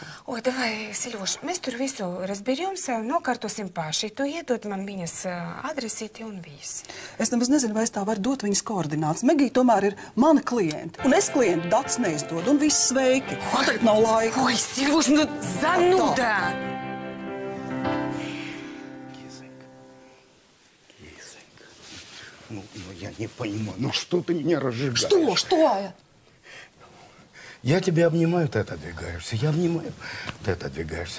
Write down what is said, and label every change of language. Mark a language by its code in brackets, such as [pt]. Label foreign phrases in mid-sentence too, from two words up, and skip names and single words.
[lv] Oi, davai, Silvoš, mēs tur visu разберемся, nokārtosim paši. Tu iedod man viņas adresīti un viss. Es nemaz nezinu, vai es tā varu dot viņas koordinātas. Megija tomēr ir mana klienta. Un es klientu datus neizdodu. Un viss sveiki. Man tagad nav laika. [ru] Ой, Silvoš, nu зануда! Кисонька. Ну, я не понимаю. Ну, что ты меня разжигаешь? Что? Я тебя обнимаю, ты отодвигаешься. Я обнимаю, ты отодвигаешься.